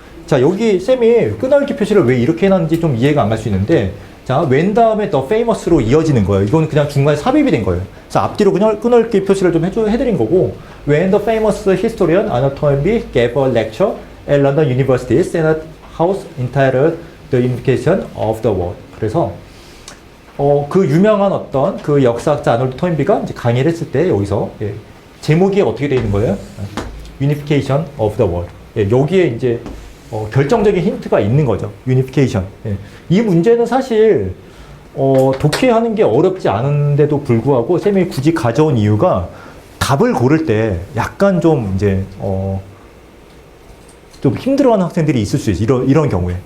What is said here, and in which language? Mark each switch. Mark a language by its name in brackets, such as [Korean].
[Korean] 자, 여기 쌤이 끊어읽기 표시를 왜 이렇게 해놨는지 좀 이해가 안 갈 수 있는데, 자, when 다음에 the famous로 이어지는 거예요. 이건 그냥 중간에 삽입이 된 거예요. 자, 앞뒤로 그냥 끊어읽기 표시를 좀 해드린 거고, [English] when the famous historian Arnold Toynbee gave a lecture at London University Senate House entitled The Unification of the World. [Korean] 그래서 그 유명한 어떤 그 역사학자 아놀드 토인비가 이제 강의를 했을 때 여기서 제목이 어떻게 되어 있는 거예요? [English] Unification of the World. [Korean] 여기에 이제 결정적인 힌트가 있는 거죠. [English] Unification. [Korean] 이 문제는 사실 독해하는 게 어렵지 않은데도 불구하고 쌤이 굳이 가져온 이유가 답을 고를 때 약간 좀 이제 좀 힘들어하는 학생들이 있을 수 있어요. 이런 경우에.